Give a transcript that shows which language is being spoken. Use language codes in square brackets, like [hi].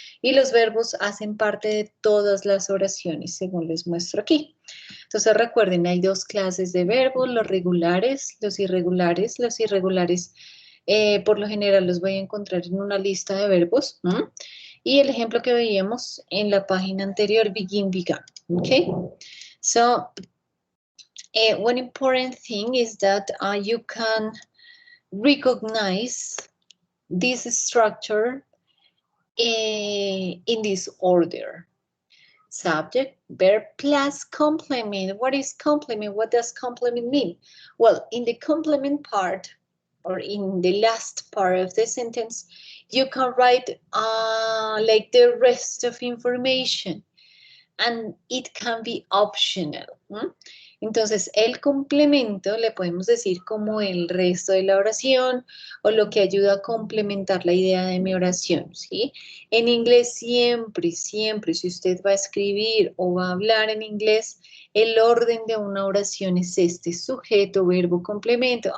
[es] Y los verbos hacen parte de todas las oraciones, según les muestro aquí. Entonces recuerden, hay dos clases de verbos, los regulares, los irregulares. Los irregulares por lo general los voy a encontrar en una lista de verbos. Y el ejemplo que veíamos en la página anterior, begin, began. [en] Okay? So, one important thing is that you can recognize this structure in this order. Subject, verb plus complement. What is complement? What does complement mean? Well, in the complement part, or in the last part of the sentence, you can write like the rest of information, and it can be optional. [es] Entonces, el complemento le podemos decir como el resto de la oración, o lo que ayuda a complementar la idea de mi oración, ¿sí? En inglés siempre, siempre, si usted va a escribir o va a hablar en inglés, el orden de una oración es este: sujeto, verbo, complemento.